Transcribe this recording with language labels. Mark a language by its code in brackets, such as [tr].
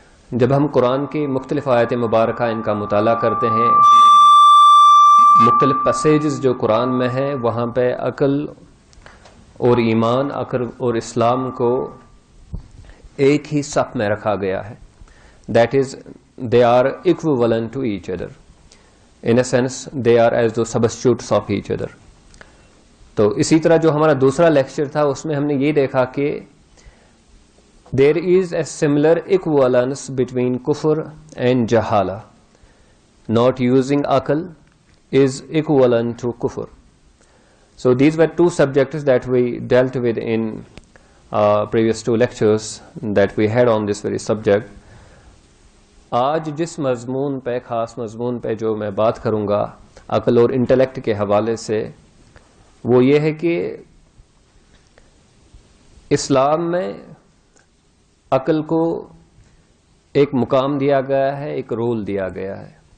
[ur] جب ہم قرآن کی مختلف آیات مبارکہ ان کا مطالعہ کرتے ہیں، مختلف پیسیجز جو قرآن میں ہیں، وہاں پہ عقل اور ایمان، عقل اور اسلام کو ایک ہی صف میں رکھا گیا ہے. [en] That is, they are equivalent to each other. In a sense, they are as though substitutes of each other. [ur] تو اسی طرح جو ہمارا دوسرا لیکچر تھا اس میں ہم نے یہ دیکھا کہ [en] there is a similar equivalence between kufr and jahala. Not using aql is equivalent to kufr. So these were 2 subjects that we dealt with in previous 2 lectures that we had on this very subject. [ur] آج جس مضمون پہ، خاص مضمون پہ جو میں بات کروں گا عقل اور انٹلیکٹ کے حوالے سے، وہ یہ ہے کہ اسلام میں عقل کو ایک مقام دیا گیا ہے، ایک رول دیا گیا ہے.